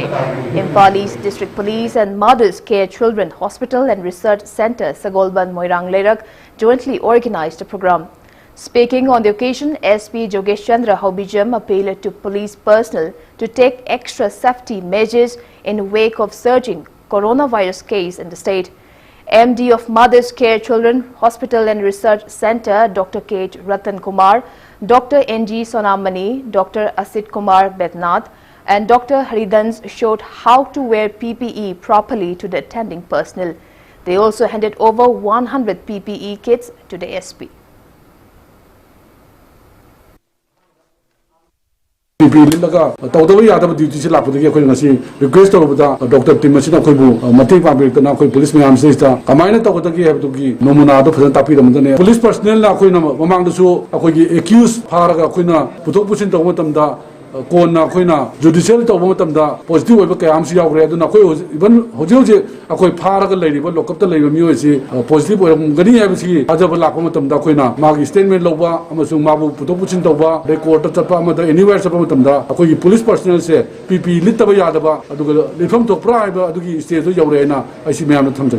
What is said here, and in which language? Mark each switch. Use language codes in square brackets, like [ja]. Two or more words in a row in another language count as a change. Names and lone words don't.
[en] Imphal East District Police and Mothers Care Children Hospital and Research Centre Sagolban Moirang Lerak jointly organized the program. Speaking on the occasion, SP Jogesh Chandra Haubijam appealed to police personnel to take extra safety measures in wake of surging coronavirus case in the state. MD of Mothers Care Children Hospital and Research Centre, Dr. K. Ratan Kumar, Dr. N.G. Sonamani, Dr. Asit Kumar Bednath, and Dr. Haridans showed how to wear PPE properly to the attending personnel. They also handed over 100 PPE kits to the SP. [mni] তৌদব য়াদব ড্যুটী সে লাপদগী অখোই ঙসি request তৌবদা [en] doctor team [mni] মসিনা অখোইবু মতেং পাবিরবতনা অখোই পুলিসময়াম সে কমায়না তৌদগী হেবদুগী নোমুনা দো ফজন তাপিরমদনে [en] police personnel [mni] না অখোইনা মমাংদসু অখোইগী একুজ ফারগা অখোইনা পুথোক পুসিন তৌব মতমদা কোনা অখোইনা জুডিশিয়েল তৌব মতমদা পজিটিভ ওইবা কয়াম সি য়াৱগ্রে অদুনা অখোই ইভন হোজে হোজে অখোই ফারগা লৈরিবা লকঅপ ত লৈবা মিয়োইসি পজিটিভ ওইরমগনি হাইবসি আজব লাখো মতমদা অখোইনা মাগী স্টেটমেন্ট লৌবা অমসুং মাবু পুথোক পুসিন তৌবা রেকর্ড চপা অমদা এনিৱেয়র চপা মতমদা অখোইগী [en] police personnel [mni] সে পীপী লিতবা য়াদবা অদুগা লিফম থোকপ্রা হাইবা অদুগী স্টেজ দো য়াৱরেনা আইসি ময়ামনা থমজগে